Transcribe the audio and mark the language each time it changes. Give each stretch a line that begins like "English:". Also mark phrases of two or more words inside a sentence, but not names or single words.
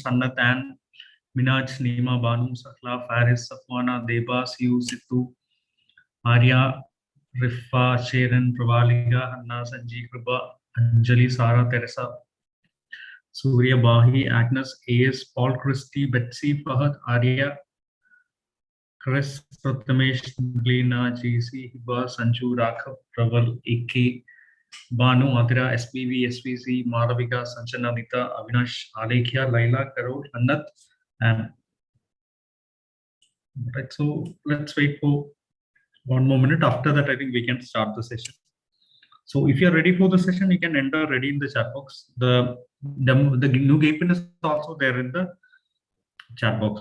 English: Sannat, Ann, Minaj, Neema, Banu, Sakla, Faris, Safwana, Deba, Siu, Situ, Arya, Rifa, Sharon, Pravalika, Hanna, Sanjeev, Kripa, Anjali, Sara, Teresa, Surya, Bahi, Agnes, AS, Paul, Christy, Betsy, Fahad, Arya, Chris, Prathamesh, Gleena, JC, Hiba, Sanju, Rakhav, Praval, AK, Banu, Adira, SPV, SVC, Maravika, Sanchana, Nita, Avinash, Alekhya, Laila, Karol, Annat, and right. So let's wait for one more minute. After that, I think we can start the session. So if you're ready for the session, you can enter ready in the chat box. The new game pin is also there in the chat box.